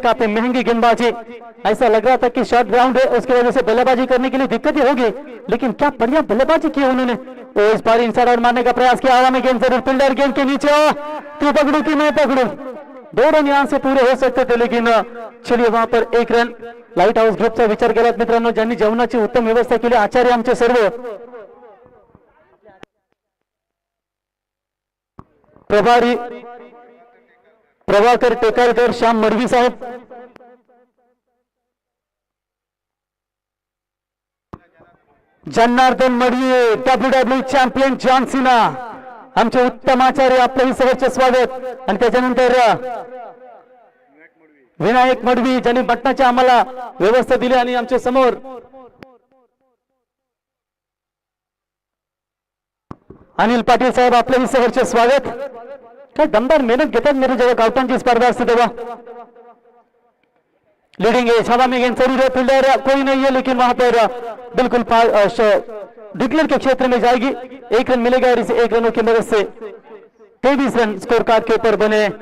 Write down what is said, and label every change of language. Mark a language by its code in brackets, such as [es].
[hi] काफी महंगी गेंदबाजी। ऐसा लग रहा था कि शॉर्ट ग्राउंड है, उसकी वजह से बल्लेबाजी करने के लिए दिक्कत ही होगी, लेकिन क्या बढ़िया बल्लेबाजी की उन्होंने। तो इस बार इनसाइड आउट मारने का प्रयास किया। हवा में गेंद जरूर, फील्डर गेंद के नीचे, तू पकड़ू कि मैं पकड़ू। 2 रन यहां से पूरे हो सकते थे, लेकिन चलिए वहां पर 1 रन। [mr] लाईट हाऊस ग्रुपचा विचार केलात मित्रांनो, ज्यांनी जेवणाची उत्तम व्यवस्था केली, आचार्य आमचे सर्व। प्रभारी प्रभाकर टेकारकर, श्याम मडवी साहेब, Janardan Madavi, WWE champion John Cena, आमचे उत्तम आचार्य, आपलंही सहर्ष स्वागत। आणि त्याच्यानंतर विनायक मडवी, ज्यांनी बटनाची आम्हाला व्यवस्था दिली आणि आमच्या समोर अनिल पाटील साहेब, आपलंही सहर्ष स्वागत। काय दमदार मेहनत घेतात मेरे जेव्हा गावठांची स्पर्धा असते तेव्हा. [hi] लीडिंग है, हवा में गेंद जरूर है, फील्डर कोई नहीं है लेकिन वहां पर बिल्कुल डिक्लेयर के क्षेत्र में जाएगी, 1 रन मिलेगा और इसे 1 रनों की मदद से 23 रन स्कोर कार्ड के ऊपर बने।